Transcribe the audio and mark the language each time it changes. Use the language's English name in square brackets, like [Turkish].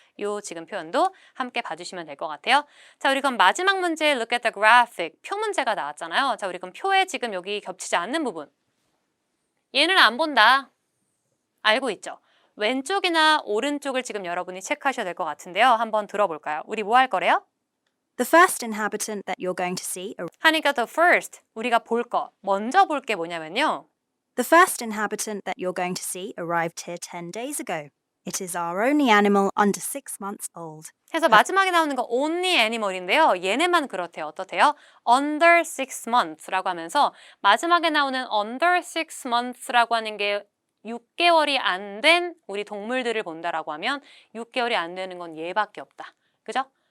[Korean] 요 지금 표현도 함께 봐주시면 될 것 같아요. 자, 우리 그럼 마지막 문제 [English] look at the graphic. [Korean] 표 문제가 나왔잖아요. 자, 우리 그럼 표에 지금 여기 겹치지 않는 부분. 얘는 안 본다. 알고 있죠? 왼쪽이나 오른쪽을 지금 여러분이 체크하셔야 될 것 같은데요. 한번 들어볼까요? 우리 뭐 할 거래요? [English] The first inhabitant that you're going to see [Korean] 하니까 the first, 우리가 볼 거, 먼저 볼 게 뭐냐면요. [English] The first inhabitant that you're going to see arrived here 10 days ago. It is our only animal under 6 months old. [Korean] 해서 마지막에 나오는 거 only animal인데요. 얘네만 그렇대요. 어떻대요? [English] under 6 months [Korean] 라고 하면서 마지막에 나오는 under 6 months라고 하는 게 6개월이 안 된 우리 동물들을 본다라고 하면 6개월이 안 되는 건 얘밖에 없다. 그죠?